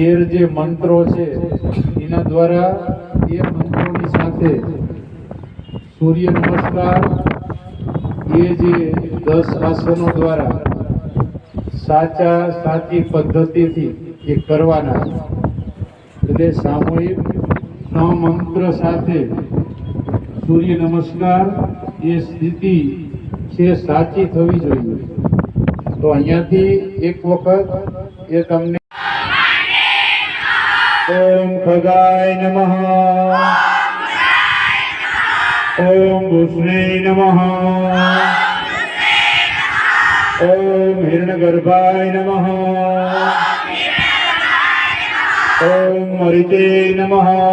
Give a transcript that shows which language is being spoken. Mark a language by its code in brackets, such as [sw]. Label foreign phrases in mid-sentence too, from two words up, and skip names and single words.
[gu] જે મંત્રો છે એના દ્વારા એ મંત્રોની સાથે સૂર્ય નમસ્કાર એ જે 10 આસનો દ્વારા સાચી પદ્ધતિથી એ કરવાના છે. એટલે સામૂહિક મંત્ર સાથે સૂર્ય નમસ્કાર એ સ્થિતિ છે સાચી થવી જોઈએ. તો અહીંયાથી એક વખત એ તમને [sa] ओम खगाय नमः, ओम भूष्णे नमः, ओम हिरण्यगर्भाय नमः, ओम मरिते नमः,